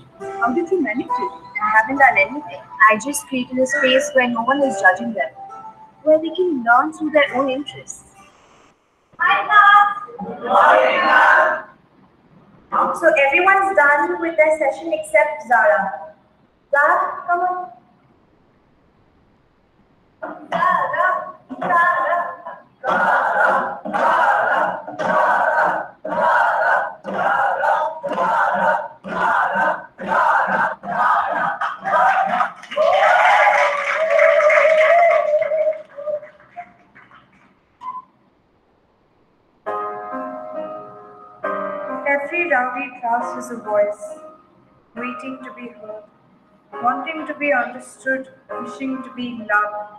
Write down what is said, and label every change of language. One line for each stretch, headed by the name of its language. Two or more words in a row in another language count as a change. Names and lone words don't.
English: How did you manage it? I haven't done anything. I just created a space where no one is judging them, where they can learn through their own interests. So everyone's done with their session except Zara. Zara, come on. Zara, Zara, Zara, Zara, Zara, Zara, Zara, Zara, Zara, Zara, Every rowdy class is a voice, waiting to be heard, wanting to be understood, wishing to be loved.